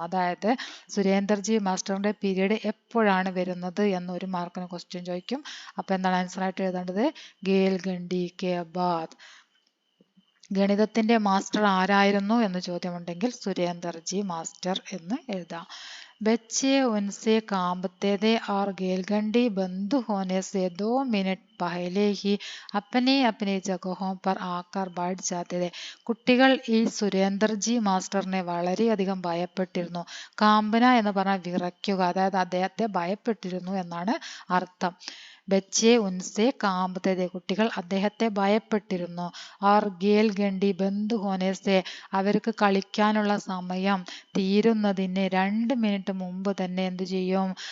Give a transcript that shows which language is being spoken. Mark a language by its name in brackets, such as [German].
[Malayalam] അതായത് സുരേന്ദർജി മാസ്റ്ററിന്റെ പീരീഡ് എപ്പോഴാണ് വരുന്നത് എന്നൊരു മാർക്കിന് ക്വസ്റ്റ്യൻ ചോദിക്കും. അപ്പൊ എന്താണ് ആൻസർ ആയിട്ട് എഴുതേണ്ടത്? [Hindi] ഗേൽഖണ്ഡി കെ ബാദ്. [Malayalam] ഗണിതത്തിന്റെ മാസ്റ്റർ ആരായിരുന്നു എന്ന് ചോദ്യമുണ്ടെങ്കിൽ സുരേന്ദർജി മാസ്റ്റർ എന്ന് എഴുതാം. [Hindi] बच्चे उनसे कांपते थे और गेलगंडी बंद होने से 2 मिनट पहले ही अपनी अपनी जगहों पर आकर बैठ जाते थे. [Malayalam] കുട്ടികൾ ഈ സുരേന്ദർജി മാസ്റ്ററിനെ വളരെയധികം ഭയപ്പെട്ടിരുന്നു. കാമ്പന എന്ന് പറഞ്ഞാൽ വിറയ്ക്കുക, അതായത് അദ്ദേഹത്തെ ഭയപ്പെട്ടിരുന്നു എന്നാണ് അർത്ഥം. [Hindi] ബച്ചെ ഉൻസെ കാമ്പത്തെ, [Malayalam] കുട്ടികൾ അദ്ദേഹത്തെ ഭയപ്പെട്ടിരുന്നു. [Hindi] ഓർ ഗേൽഖണ്ഡി ബന്ദ് ഹോനെ സെ, [Malayalam] അവർക്ക് കളിക്കാനുള്ള സമയം തീരുന്നതിന് 2 മിനിറ്റ് മുമ്പ് തന്നെ എന്ത് ചെയ്യും?